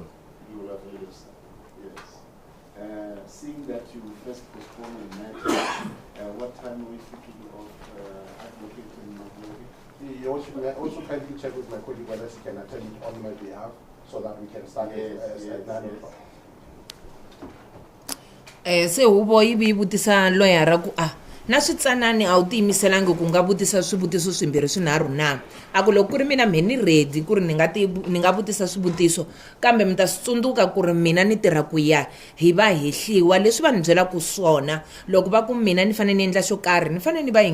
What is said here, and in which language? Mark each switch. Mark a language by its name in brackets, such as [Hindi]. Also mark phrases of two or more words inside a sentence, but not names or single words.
[English] You will avail yourself, yes. Seeing that you first postpone the matter, what time are we thinking of Advocate Mako? Your Worship, may I also kindly check with my colleague whether she can attend it on my behalf so that we can start at 9 o'clock. [Tsonga] Se huvo yi vi vutisa loyara ku na switsanani a wu tiyimiselangi ku nga vutisa swivutiso swimbirhi swinharhu na a ku loko ku ri mina me ni ready ku ri ni nga vutisa swivutiso kambe mi ta swi tsundzuka ku ri mina ni tirha ku ya hi va hehliwa leswi va ni byelaka swona loko va ku mina ni fanele ni endla xo karhi ni fanele ni va